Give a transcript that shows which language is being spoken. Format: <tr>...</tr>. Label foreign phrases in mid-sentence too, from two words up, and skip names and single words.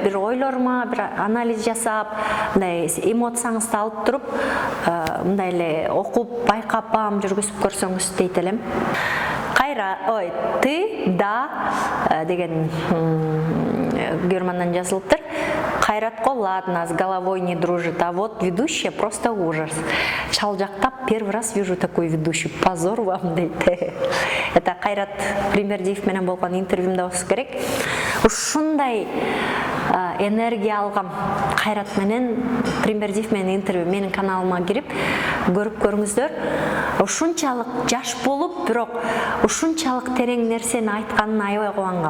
<ky>Бир ойлорума бир анализ жасап, мындай эмоцияңызды алып туруп, мындай эле окуп, байкап, баам жүргүзүп көрсөңүз дейт элем. Ты, да деген германдан жазылыптыр.</ky> <ru>Кайратко ладно, с головой не дружит, а вот ведущая просто ужас. Чалжактап, первый раз вижу такой ведущий, позор вам, дейт.</ru> <ky>Это Кайрат Примердиев менен болгон интервьюмда болсо керек. Ушундай энергия алгам Кайрат менен Примердиев менен интервью менин каналыма кирип көрүп көрүңүздөр. Ушунчалык жаш болуп, бирок ушунчалык терең нерсени айтканына аябай кубангам.</ky>